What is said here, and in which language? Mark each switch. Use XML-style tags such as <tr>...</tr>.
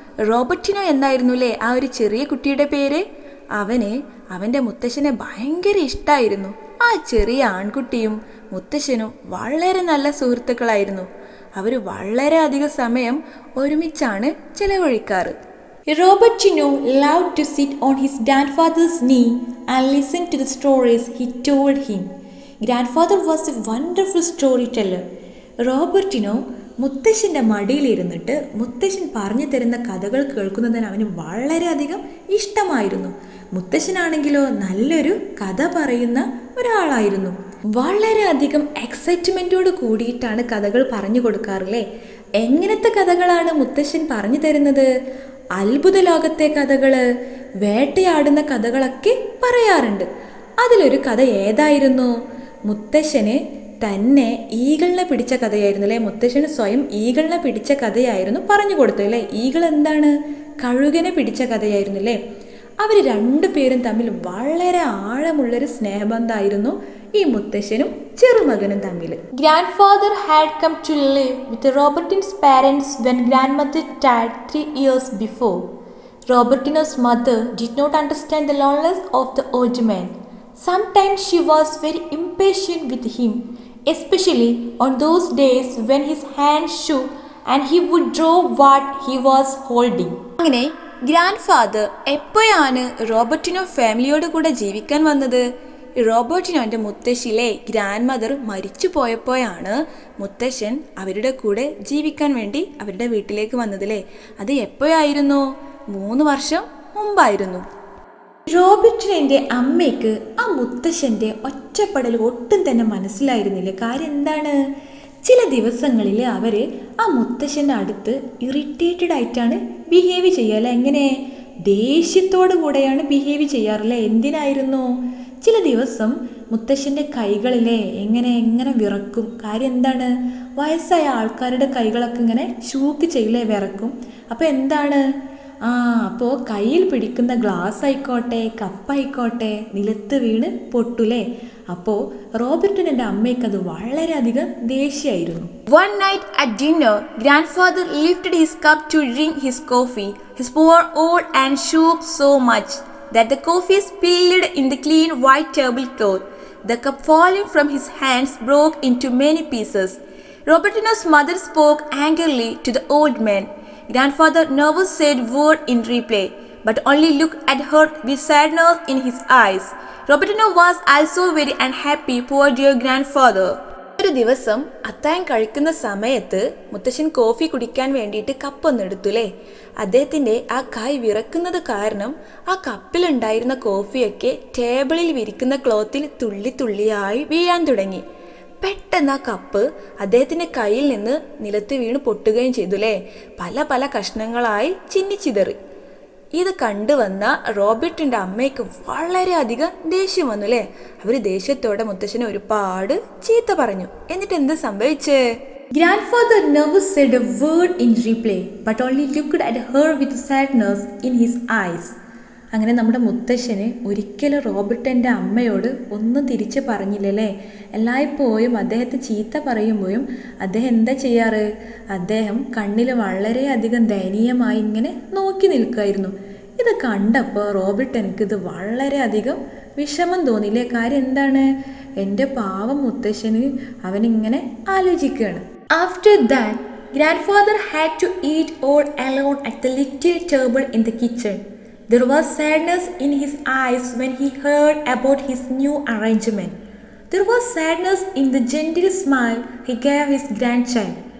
<ml>Robertino എന്നായിരുന്നു അല്ലേ ആ ഒരു ചെറിയ കുട്ടിയുടെ പേര്. അവൻ്റെ മുത്തശ്ശനെ ഭയങ്കര ഇഷ്ടമായിരുന്നു. ആ ചെറിയ ആൺകുട്ടിയും മുത്തശ്ശനും വളരെ നല്ല സുഹൃത്തുക്കളായിരുന്നു. അവർ വളരെ അധികം സമയം ഒരുമിച്ചാണ് ചെലവഴിക്കാറ്.</ml> <en>Robertino loved to sit on his grandfather's knee and listen to the stories he told him. Grandfather was a wonderful storyteller.</en> <ml>Robertino മുത്തശ്ശൻ്റെ മടിയിലിരുന്നിട്ട് മുത്തശ്ശൻ പറഞ്ഞു തരുന്ന കഥകൾ കേൾക്കുന്നതിന് അവന് വളരെയധികം ഇഷ്ടമായിരുന്നു. മുത്തശ്ശനാണെങ്കിലോ നല്ലൊരു കഥ പറയുന്ന ഒരാളായിരുന്നു. വളരെയധികം എക്സൈറ്റ്മെൻറ്റോട് കൂടിയിട്ടാണ് കഥകൾ പറഞ്ഞു കൊടുക്കാറില്ലേ. എങ്ങനത്തെ കഥകളാണ് മുത്തശ്ശൻ പറഞ്ഞു തരുന്നത്? അത്ഭുത ലോകത്തെ കഥകൾ, വേട്ടയാടുന്ന കഥകളൊക്കെ പറയാറുണ്ട്. അതിലൊരു കഥ ഏതായിരുന്നു? മുത്തശ്ശന് തന്നെ ഈഗിളിനെ പിടിച്ച കഥയായിരുന്നു അല്ലേ. മുത്തശ്ശന് സ്വയം ഈഗിളിനെ പിടിച്ച കഥയായിരുന്നു പറഞ്ഞു കൊടുത്തു അല്ലേ. ഈഗിൾ എന്താണ്? കഴുകനെ പിടിച്ച കഥയായിരുന്നു അല്ലേ. അവർ രണ്ടുപേരും തമ്മിൽ വളരെ ആഴമുള്ളൊരു സ്നേഹബന്ധമായിരുന്നു ഈ മുത്തശ്ശനും ചെറുമകനും തമ്മിൽ.</ml> <en>Grandfather had come to live with Robertino's parents when grandmother died 3 years before. Robertino's mother did not understand the loneliness of the old man. Sometimes she was very impatient with him, especially on those days when his hands shook and he would draw what he was holding.</en> <ml>അങ്ങനെ grand father എപ്പോഴാണ് Robertino ഫാമിലിയോട് കൂടെ ജീവിക്കാൻ വന്നത്? റോബർട്ടിനോൻ്റെ മുത്തശ്ശിയിലെ grand mother മരിച്ചു പോയപ്പോഴാണ് മുത്തശ്ശൻ അവരുടെ കൂടെ ജീവിക്കാൻ വേണ്ടി അവരുടെ വീട്ടിലേക്ക് വന്നതല്ലേ. അത് എപ്പോഴായിരുന്നു? 3 വർഷം മുമ്പായിരുന്നു. റോബർട്ടിൻ്റെ അമ്മയ്ക്ക് ആ മുത്തശ്ശൻ്റെ ഒറ്റപ്പെടൽ ഒട്ടും തന്നെ മനസ്സിലായിരുന്നില്ല. കാര്യം എന്താണ്? ചില ദിവസങ്ങളിൽ അവർ ആ മുത്തശ്ശൻ്റെ അടുത്ത് ഇറിറ്റേറ്റഡ് ആയിട്ടാണ് ബിഹേവ് ചെയ്യുക. എങ്ങനെ? ദേഷ്യത്തോടു കൂടെയാണ് ബിഹേവ് ചെയ്യാറില്ലേ. എന്തിനായിരുന്നു? ചില ദിവസം മുത്തശ്ശൻ്റെ കൈകളിലെ എങ്ങനെ വിറക്കും. കാര്യം എന്താണ്? വയസ്സായ ആൾക്കാരുടെ കൈകളൊക്കെ ഇങ്ങനെ ഷൂക്ക് ചെയ്യില്ലേ, വിറക്കും. അപ്പോൾ എന്താണ്? അപ്പോൾ കയ്യിൽ പിടിക്കുന്ന ഗ്ലാസ് ആയിക്കോട്ടെ കപ്പായിക്കോട്ടെ നിലത്ത് വീണ് പൊട്ടൂലേ. അപ്പോൾ റോബർട്ടിൻ്റെ അമ്മയ്ക്ക് അത് വളരെയധികം ദേഷ്യമായിരുന്നു.</ml> <en>One night at dinner, grandfather lifted his cup to drink his coffee. His poured out and shook so much that the coffee spilled in the clean white tablecloth. The cup falling from his hands broke into many pieces. Robertino's mother spoke angrily to the old man. Grandfather never said word in reply, but only looked at her with sadness in his eyes. Robertino was also very unhappy, poor dear grandfather.</en> <ml>ഒരു ദിവസം അത്താഴം കഴിക്കുന്ന സമയത്ത് മുത്തശ്ശൻ coffee കുടിക്കാൻ വേണ്ടിയിട്ട് കപ്പൊന്ന് എടുത്തുല്ലേ. അദ്ദേഹത്തിൻ്റെ ആ കൈ വിറക്കുന്നത് കാരണം ആ കപ്പിലുണ്ടായിരുന്ന കോഫിയൊക്കെ ടേബിളിൽ വിരിക്കുന്ന ക്ലോത്തിൽ തുള്ളി തുള്ളിയായി വീഴാൻ തുടങ്ങി. പെട്ടെന്ന് ആ കപ്പ് അദ്ദേഹത്തിൻ്റെ കയ്യിൽ നിന്ന് നിലത്ത് വീണ് പൊട്ടുകയും ചെയ്തു അല്ലേ. പല കഷ്ണങ്ങളായി ചിന്നിച്ചിതറി. ഇത് കണ്ടുവന്ന റോബർട്ടിൻ്റെ അമ്മയ്ക്ക് വളരെയധികം ദേഷ്യം വന്നു അല്ലേ. അവർ ദേഷ്യത്തോടെ മുത്തശ്ശനെ ഒരുപാട് ചീത്ത പറഞ്ഞു. എന്നിട്ട് എന്ത് സംഭവിച്ചേ?</ml> <en>Grandfather never said a word in reply, but only looked at her with sadness in his eyes.</en> <ml>അങ്ങനെ നമ്മുടെ മുത്തശ്ശന് ഒരിക്കലും റോബർട്ടിൻ്റെ അമ്മയോട് ഒന്നും തിരിച്ച് പറഞ്ഞില്ലല്ലേ. എല്ലായ്പ്പോഴും അദ്ദേഹത്തെ ചീത്ത പറയുമ്പോഴും അദ്ദേഹം എന്താ ചെയ്യാറ്? അദ്ദേഹം കണ്ണിൽ വളരെയധികം ദയനീയമായി ഇങ്ങനെ നോക്കി നിൽക്കുമായിരുന്നു. ഇത് കണ്ടപ്പോൾ റോബർട്ടിനക്ക് ഇത് വളരെയധികം വിഷമം തോന്നിയില്ലേ. കാര്യം എന്താണ്? എൻ്റെ പാവം മുത്തശ്ശന് അവനിങ്ങനെ ആലോചിക്കുകയാണ്.</ml> <en>After that grandfather had to eat all alone at the little table in the kitchen. There was sadness in his eyes when he heard about his new arrangement. There was sadness in the gentle smile he gave his grandchild.</en>